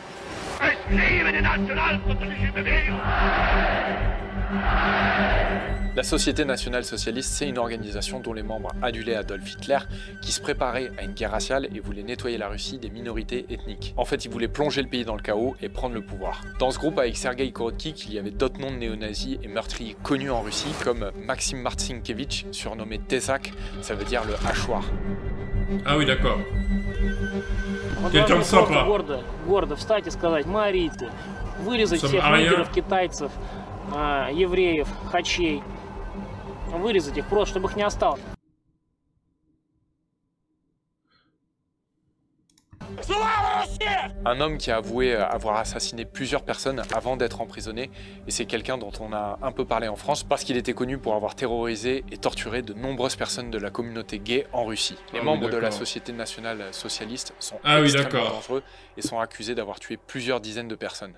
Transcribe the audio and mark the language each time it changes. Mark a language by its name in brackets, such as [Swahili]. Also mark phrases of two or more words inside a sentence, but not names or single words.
[French] La Société nationale socialiste, c'est une organisation dont les membres adulaient Adolf Hitler, qui se préparait à une guerre raciale et voulait nettoyer la Russie des minorités ethniques. En fait, ils voulaient plonger le pays dans le chaos et prendre le pouvoir. Dans ce groupe, avec Sergueï Korotkik, il y avait d'autres noms de néo-nazis et meurtriers connus en Russie, comme Maxim Martsinkevitch, surnommé Tesak, ça veut dire le hachoir. Ah oui, d'accord. Quelqu'un de sympa. [Russian] Гордо встать и сказать: мы арийцы, вырезать всех нигеров, китайцев, евреев, хачей, вырезать их просто, чтобы их не осталось. Слава [French] Un homme qui a avoué avoir assassiné plusieurs personnes avant d'être emprisonné, et c'est quelqu'un dont on a un peu parlé en France parce qu'il était connu pour avoir terrorisé et torturé de nombreuses personnes de la communauté gay en Russie. Les membres de la Société nationale socialiste sont extrêmement dangereux et sont accusés d'avoir tué plusieurs dizaines de personnes.